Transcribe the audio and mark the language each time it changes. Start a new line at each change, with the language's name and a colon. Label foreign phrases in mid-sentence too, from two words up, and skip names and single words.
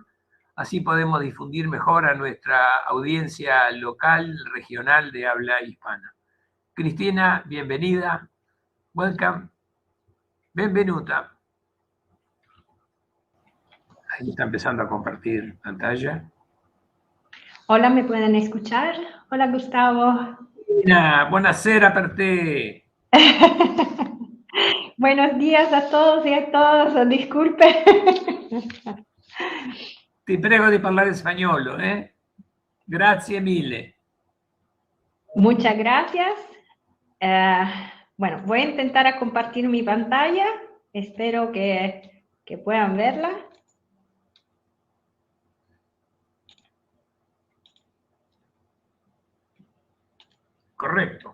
Spanish: Así podemos difundir mejor a nuestra audiencia local, regional de habla hispana. Cristina, bienvenida. Welcome. Benvenuta. Ahí está empezando a compartir pantalla. Hola, ¿me pueden escuchar? Hola, Gustavo.
Italian: Buonasera per te.
Spanish: Buenos días a todos y a todas. Disculpe.
Italian: Ti prego di parlare spagnolo, Grazie mille.
Spanish: Muchas gracias. Bueno, voy a intentar a compartir mi pantalla. Espero que puedan verla. Correcto.